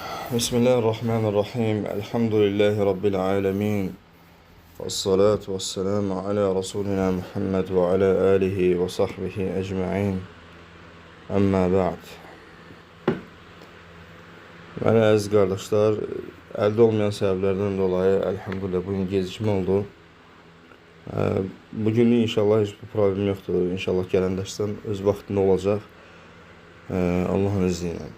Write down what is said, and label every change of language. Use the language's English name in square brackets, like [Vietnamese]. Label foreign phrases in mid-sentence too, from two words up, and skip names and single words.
[Arabic] بسم الله الرحمن الرحيم الحمد لله رب العالمين. والصلاة والسلام على رسولنا محمد وعلى آله وصحبه أجمعين. أما بعد. [Azerbaijani] Mənə əziz qardaşlar, əldə olmayan səbəblərdən dolayı elhamdülillah bugün gecikmə oldu. Bugün inşallah heç bir problem yoxdur. İnşallah gələn dərsdən öz vaxtında olacaq. Allahın izni ilə.